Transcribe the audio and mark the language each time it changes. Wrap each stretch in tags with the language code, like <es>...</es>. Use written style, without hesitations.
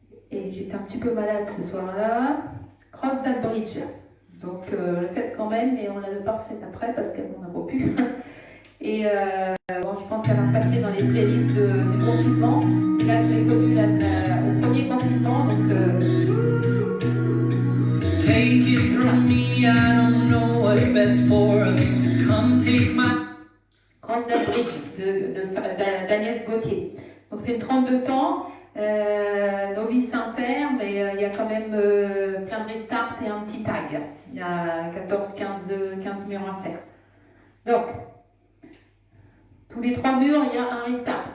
<fr>j'étais un petit peu malade ce soir-là. Cross that bridge. Donc, le fait quand même, mais on l'a pas fait après parce qu'on n'a pas pu. Et bon, je pense qu'elle va passer dans les playlists du confinement. C'est là que je l'ai connue au premier confinement. Donc,</fr> <en>take it from me, I don't know what's best for us. Come take my Cross that bridge d'Agnès Gauthier.</en> <fr>Donc c'est une 32 temps, novice inter, mais il y a quand même plein de restarts et un petit tag. Il y a 14-15 murs à faire. Donc, tous les 3 murs, il y a un restart.</fr>